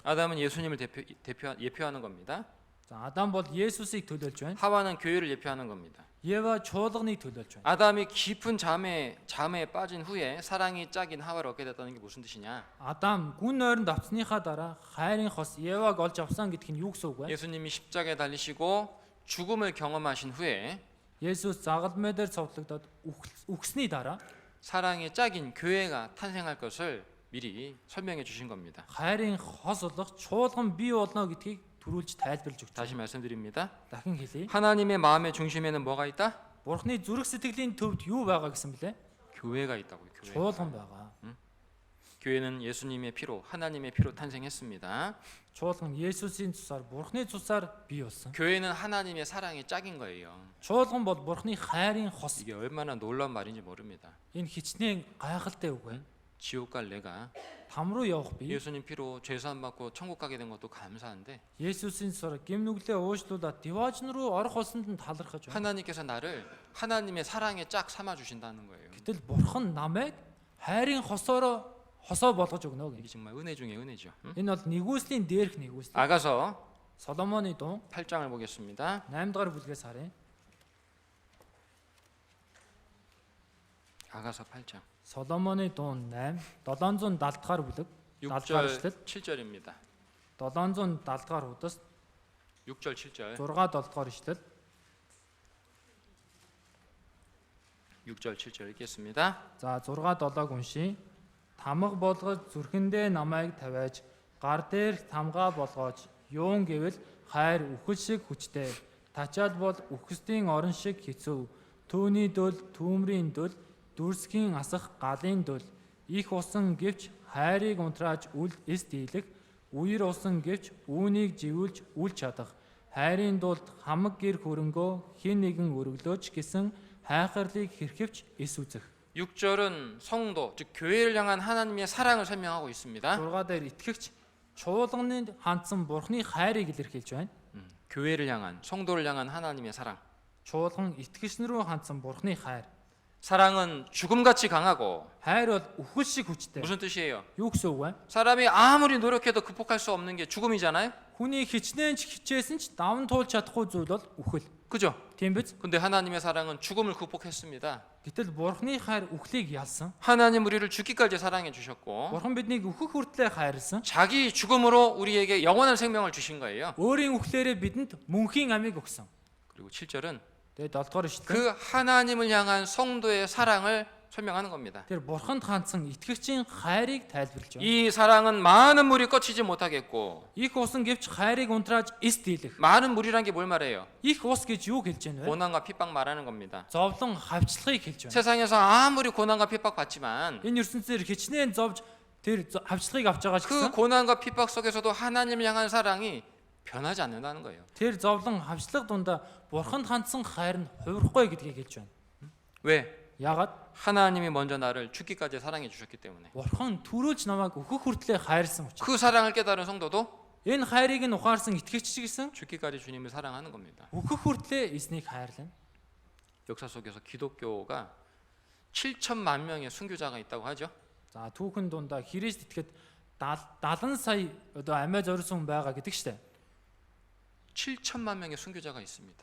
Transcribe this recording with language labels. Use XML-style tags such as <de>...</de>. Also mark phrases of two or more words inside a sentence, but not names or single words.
<ko>아담은 예수님을 예표하는 겁니다.</ko> <mn>За Адам бол Есүсийг төлөөлж байна.</mn> <ko>하와는 교회를 예표하는 겁니다.</ko> <mn>Ева чуулганыг төлөөлж байна.</mn> <ko>아담이 깊은 잠에 빠진 후에 사랑이 짝인 하와를 얻게 됐다는 게 무슨 뜻이냐?</ko> <mn>Адам гүн ойронд авцсныхаа дараа хайрын хос Еваг олж авсан гэдг нь юу гэсэн үг вэ?</mn> <ko>예수님이 십자가에 달리시고 죽음을 경험하신 후에</ko> <mn>Есүс загалмай дээр цовдлогдоод үхсний дараа</mn> <ko>사랑의 짝인 교회가 탄생할 것을 미리 설명해 주신 겁니다.</ko> <mn>хайрын хос болох чуулган бий болно гэдгийг төрүүлж тайлбарлаж өгч</mn> <ko>다시</ko> <mn>байна.</mn> <ko>말씀드립니다.</ko> <mn>Дахин хэлье.</mn> <ko>하나님의 마음의 중심에는 뭐가 있다?</ko> <mn>Бурхны зүрх сэтгэлийн төвд юу байгаа гэсэн бэлээ?</mn> <ko>교회가 있다고요. 교회.</ko> <mn>Чуулган байгаа.</mn> <ko>교회는 예수님의 피로, 하나님의 피로 탄생했습니다.</ko> <mn>Чуулган Есүсийн цусаар, Бурхны цусаар бий болсон.</mn> <ko>교회는 하나님의 사랑의 짝인 거예요.</ko> <mn>Чуулган бол Бурхны хайрын хос.</mn> <ko>이게 얼마나 놀라운 말인지 모릅니다.</ko> <mn>Энэ хичнээн гайхалтай үг байна.</mn> <ko>지옥 갈 내가</ko> <mn>Там руу явах би</mn> <ko>예수님 피로 죄사함 받고 천국 가게 된 것도 감사한데</ko> <mn>Есүсийн цусаар гэм нүглээ уушлуулаад Диваажн руу орох болсонд нь талархаж байна.</mn> <ko>하나님께서 나를 하나님의 사랑의 짝 삼아 주신다는 거예요.</ko> <mn>Гэтэл Бурхан намайг хайрын хосоо болгож өгнө</mn> <ko>이게</ko> <mn>гэх.</mn> <ko>정말 은혜 중에 은혜죠. 응?</ko> <mn>Энэ бол нэгүслийн дээрх нэгүсэл.</mn> <ko>아가서</ko> <mn>Соломоны дуу</mn> <ko>8장을 보겠습니다.</ko> <mn>8 дугаар бүлгээс харъя.</mn> <ko>아가서 8장</ko> <mn>Соломоны дуу 8 770 дахь бүлэг 70 дахь</mn> <ko>6절</ko> <mn>эшлэл</mn> <ko>7절입니다.</ko> <mn>770 дахь хуудас</mn> <ko>6절 7절</ko> <mn>6 7 дахь эшлэл</mn> <ko>6절 7절 읽겠습니다.</ko> <mn>за 6 7-г уншия. Тамга болгож зүрхэндээ намайг тавиаж гар дээр тамгаа болгооч юун гэвэл хайр үхэл шиг хүчтэй тачаад бол үхсдийн орон шиг хэцүү түүний дөл түүмрийн дөл дүрсгийн асах галын дөл их усан гэвч хайрыг унтрааж үл эс дийлэх үер усан гэвч үүнийг живүүлж үл чадах хайрын дулд хамаг гэр хөрөнгөө хин нэгэн өргөлөөч гэсэн хайхарлыг хэрхэвч эс үзэх</mn> <ko>6절은 성도, 즉 교회를 향한 하나님의 사랑을 설명하고 있습니다.</ko> <mn>6 дээр итгэгч чуулганы хандсан бурхны хайрыг илэрхийлж байна.</mn> <ko>교회를 향한 성도를 향한 하나님의 사랑.</ko> <mn>Чуулган итгэгч наруу хандсан бурхны хайр.</mn> <ko>사랑은 죽음같이 강하고</ko> <mn>Хайр бол үхэл шиг хүчтэй.</mn> <ko>무슨 뜻이에요?</ko> <mn>Юу гэсэн үг вэ?</mn> <ko>사람이 아무리 노력해도 극복할 수 없는 게 죽음이잖아요.</ko> <mn>Хүний хичнээн ч хичээсэн ч даван туулж чадахгүй зүйл бол үхэл.</mn> <ko>그죠?</ko> <mn>Тийм биз?</mn> <ko>근데 하나님의 사랑은 죽음을 극복했습니다.</ko> <mn>Гэтэл бурхны хайр үхлийг ялсан.</mn> <ko>하나님 우리를 죽기까지 사랑해 주셨고</ko> <mn>Бурхан биднийг үхэх хүртлээр хайрлсан.</mn> <ko>자기 죽음으로 우리에게 영원한 생명을 주신 거예요.</ko> <mn>Өөрийн үхлээрээ бидэнд мөнхийн амийг өгсөн.</mn> <ko>그리고 7절은</ko> <mn>Тэгээд 7 дугаар ишлэл.</mn> <ko>그 하나님을 향한 성도의 사랑을 설명하는 겁니다.</ko> <mn>Тэр бурханд хандсан итгэгчийн хайрыг тайлбарлаж байна.</mn> <ko>이 사랑은 많은 물이 꺼치지 못하겠고</ko> <mn>Их усан гэвч хайрыг унтрааж эс дийлэх.</mn> <ko>많은 물이란 게 뭘 말해요?</ko> <mn>Их ус гэж юу хэлж байна вэ?</mn> <ko>고난과 핍박 말하는 겁니다.</ko> <mn>Зовлон хавчлагыг хэлж байна.</mn> <ko>세상에서 아무리 고난과 핍박 받지만</ko> <mn>Энэ ертөнцийн хичнээн зовж тэр хавчлагыг авч байгаа ч</mn> <ko>그</ko> <mn>гэсэн</mn> <ko>고난과 핍박 속에서도 하나님을 향한 사랑이 변하지 않는다는 거예요.</ko> <mn>тэр зовлон хавчлаг дундаа бурханд хандсан хайр нь хувирахгүй гэдгийг хэлж байна.</mn> <ko>왜?</ko> <mn>Яагаад?</mn> <ko>하나님이 먼저 나를 죽기까지 사랑해 주셨기 때문에.</ko> <mn>Бурхан түрүүлж намайг өөхөх хүртлээр хайрсан учраас.</mn> <ko>그 사랑을 깨달은 성도도</ko> <mn>Энэ хайрыг нь ухаарсан итгэгч ч гэсэн</mn> <ko>죽기까지 주님을 사랑하는 겁니다.</ko> <mn>өөхөх хүртлээр эзнийг хайрлана.</mn> <ko>역사 속에서 기독교가 7천만 명의 순교자가 있다고 하죠.</ko> <mn>За түүхэн дундаа Христ итгэхэд 70 сая одоо амиа зориулсан хүн байгаа гэдэг штэ.</mn> <ko>7천만 명의 순교자가 있습니다.</ko>